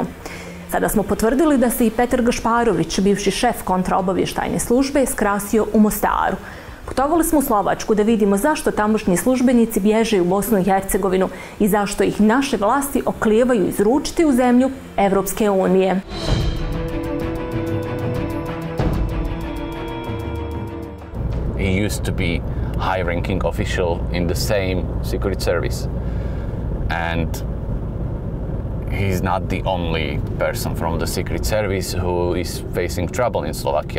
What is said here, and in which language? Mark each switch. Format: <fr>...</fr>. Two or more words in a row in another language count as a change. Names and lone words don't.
<bs>Sada smo potvrdili da se i Peter Gašparovič, bivši šef kontraobavještajne službe, skrasio u Mostaru. Putovali smo u Slovačku da vidimo zašto tamošnji službenici bježe u Bosnu i Hercegovinu i zašto ih naše vlasti oklijevaju izručiti u zemlju Evropske unije.</bs> <en>He used to be high-ranking official in the same secret service. And he's not the only person from the secret service who is facing trouble in Slovakia.</en>